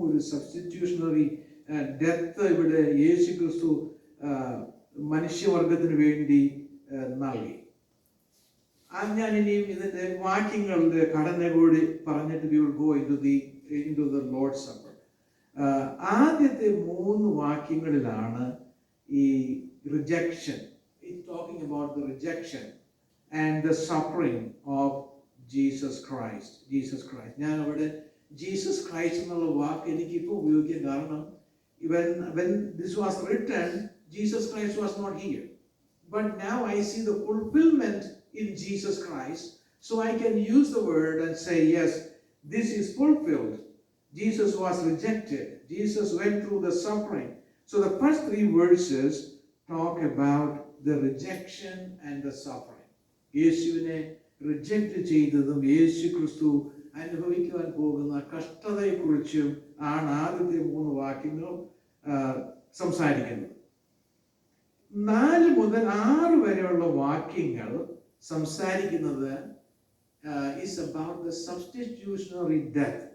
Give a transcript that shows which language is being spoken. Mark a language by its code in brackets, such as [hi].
[ml] ഒരു substitutionary death ഇവിടെ യേശു ക്രിസ്തു മനുഷ്യവർഗത്തിന് വേണ്ടി നൽകി. ഞാൻ ഇനിയും ഇതിന്റെ വാക്യങ്ങളുടെ ഘടന കൂടി പറഞ്ഞിട്ട് [en] we will go into the Lord's Supper. [ml] ആദ്യത്തെ 3 വാക്യങ്ങളിലാണ് ഈ rejection, [en] talking about the rejection and the suffering of Jesus Christ. [ml] ഞാൻ അവിടെ ജീസസ് ക്രൈസ്റ്റ് എന്നുള്ള വാക്ക് എനിക്കിപ്പോൾ ഉപയോഗിക്കാൻ കാരണം [en] when this was written, Jesus Christ was not here. But now I see the fulfillment in Jesus Christ, so I can use the word and say, yes, this is fulfilled. Jesus was rejected. Jesus went through the suffering. So the first 3 verses talk about the rejection and the suffering. [ml] യേശുവിനെ reject ചെയ്തതും യേശു ക്രിസ്തു അനുഭവിക്കുവാൻ പോകുന്ന കഷ്ടതയെക്കുറിച്ചും ആണ് ആദ്യത്തെ 3 വാക്യങ്ങൾ സംസാരിക്കുന്നത്. 4 മുതൽ 6 വരെയുള്ള വാക്യങ്ങൾ സംസാരിക്കുന്നത് [en] is about the substitutionary death.